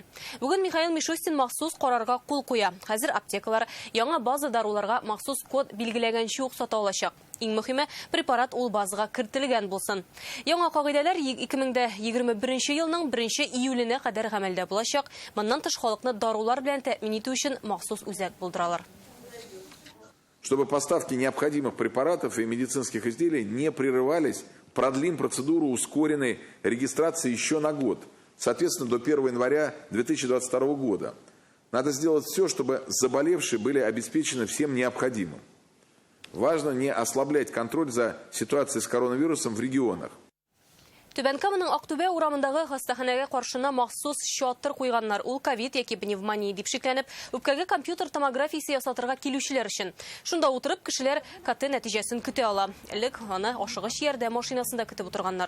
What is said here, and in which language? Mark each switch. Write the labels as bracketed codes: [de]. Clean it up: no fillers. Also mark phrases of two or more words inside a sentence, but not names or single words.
[tt] Бүген Михаил Мишустин махсус карарга кул куя. Хәзер аптекалар яңа база даруларга махсус код билгеләгәнчә ук сата алачак. Иң мөһиме, препарат ул базага кертелгән булсын. Яңа кагыйдәләр 2021 елның 1 июленә кадәр гамәлдә булачак. Моннан тыш халыкны дарулар белән тәэмин итү өчен махсус үзәк булдыралар. [ru] Чтобы поставки необходимых препаратов и медицинских изделий не прерывались, продлим процедуру ускоренной регистрации еще на год, соответственно, до 1 января 2022 года. Надо сделать все, чтобы заболевшие были обеспечены всем необходимым. Важно не ослаблять контроль за ситуацией с коронавирусом в регионах. [tt] Түбәнкамының Ақтөбе урамындағы хастаханәгә каршына махсус шаттыр куйганнар. Ул ковид яки пневмония дип шикләнеп, үпкәгә компьютер томографиясе ясатырга килүчеләр өчен. Шунда утырып кешеләр КТ нәтиҗәсен көтә ала. Элек аны ашыгыч ярдәм машинасында көтеп утырганнар.